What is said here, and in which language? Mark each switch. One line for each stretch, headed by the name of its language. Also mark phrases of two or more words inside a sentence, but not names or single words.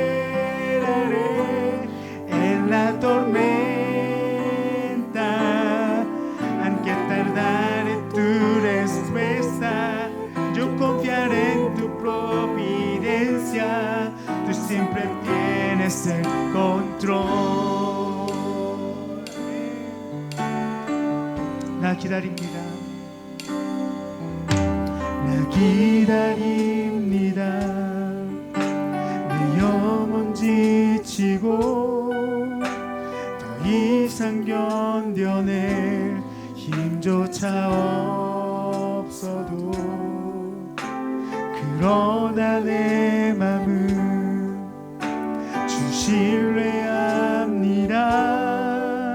Spanish: en la tormenta, aunque tardaré tu respuesta, yo confiaré en tu providencia, tú siempre tienes el control.
Korean: 나 기다립니다. 나 기다립니다. 내 영혼 지치고 더 이상 견뎌낼 힘조차 없어도 그러나 내 맘은 주 신뢰합니다.